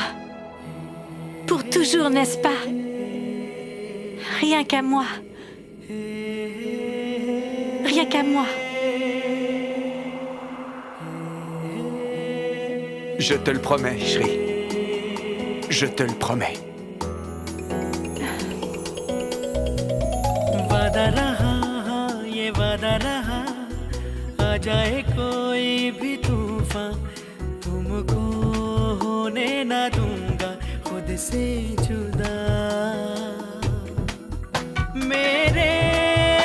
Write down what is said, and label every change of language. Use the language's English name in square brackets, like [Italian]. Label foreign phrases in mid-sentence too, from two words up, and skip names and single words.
[French] Pour toujours, n'est-ce pas? Rien qu'à moi. Rien qu'à moi. Je te le promets, Shri. Je te le promets. [Hindi] वादा रहा ये वादा रहा आ जाए कोई भी तूफान तुमको होने ना दूंगा खुद से जुदा मेरे